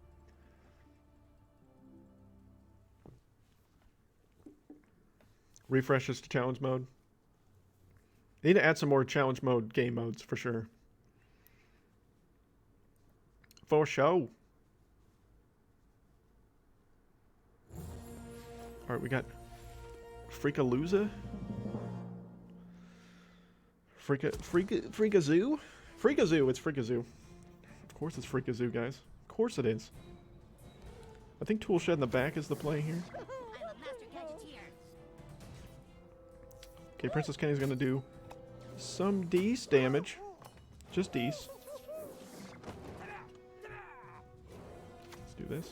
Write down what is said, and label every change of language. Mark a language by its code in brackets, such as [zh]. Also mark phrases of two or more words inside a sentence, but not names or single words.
[en] Refreshes to challenge mode. They need to add some more challenge mode game modes for sure. For show. Alright, we got Freakalooza. Freakazoo? Freakazoo, it's Freakazoo. Of course it's Freakazoo, guys. Of course it is. I think Toolshed in the back is the play here. I'm a master gadgeteer. Okay, Princess Kenny's gonna do some D's damage. Just D's. Let's do this.